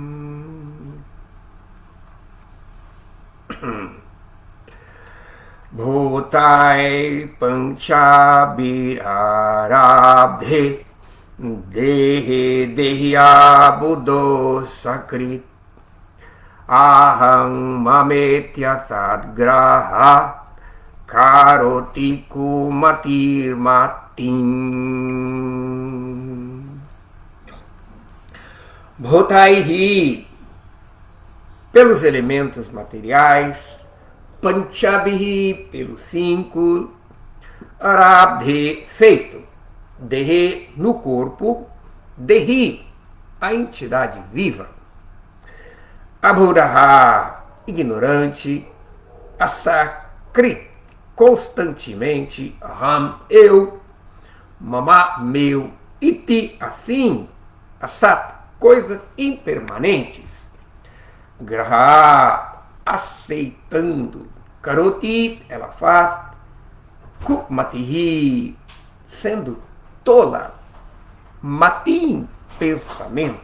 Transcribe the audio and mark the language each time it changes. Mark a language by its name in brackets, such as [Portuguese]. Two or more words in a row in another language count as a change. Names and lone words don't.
[Sanskrit] भूतैः पञ्चभिरारब्धे देहे देह्य बुधो सकृत् अहं ममेत्य सद्ग्राह करोति कुमतिर् मतिम्. [Portuguese] Bhutai pelos elementos materiais, Panchabhi pelos 5, Arabdhe feito, Dehe no corpo, Dehi a entidade viva, Abhudaha ignorante, Asakrit constantemente, Aham eu, Mama meu, Iti assim, Asat coisas impermanentes, Graha aceitando, Karoti ela faz, Kumatihi sendo tola, Matim pensamento.